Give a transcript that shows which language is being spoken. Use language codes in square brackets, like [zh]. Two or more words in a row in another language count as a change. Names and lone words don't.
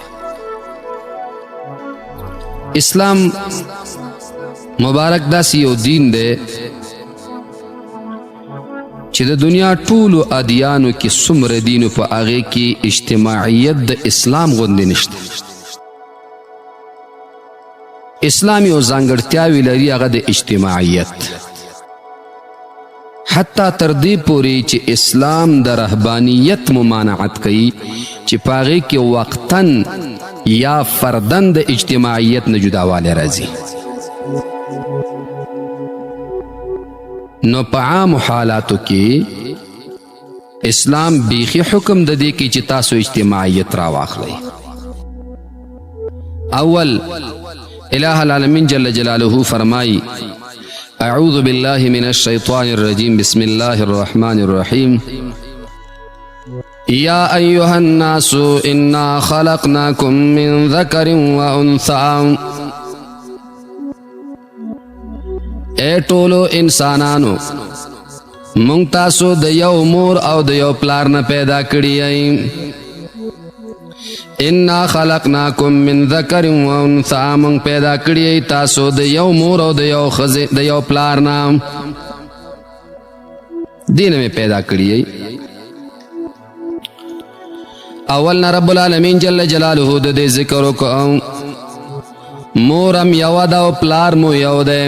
[ps] اسلام مبارک داسې یو دین دی چې د دنیا ټولو ادیانو کې څومره دینو په هغې کې اجتماعیت د اسلام غوندې نشته. اسلام یو ځانګړتیاوې لري هغه د اجتماعیت، حتی تر دې پورې چې اسلام د رهبانیت ممانعت کوي چې په هغې کې وقتاً یا فرداً د اجتماعیت نه جداوالی راځي. نو په عام حالاتو کې اسلام بیخي حکم د دې کې چې تاسو اجتماعیت راواخلئ. [ar] اول الہ العالمین جل جلاله فرمائی اعوذ باللہ من الشیطان الرجیم بسم اللہ الرحمن الرحیم یا ایہا الناس انا خلقناکم من ذکر و انثى. [ps] اے ټولو انسانانو مونږ تاسو د یو مور او د یو پلار نه پیدا کړي یئ. [ar] انا خلقناکم من ذکر و انثى [ps] مونږ پیدا کړي یئ تاسو د یو مور او د یو ښځې د یو پلار نه، دې نه مې پیدا کړي یئ. اول نه [ar] رب العالمین جل جلاله [ps] د دې ذکر وکړو مورم یو ده او پلار مو یو دی.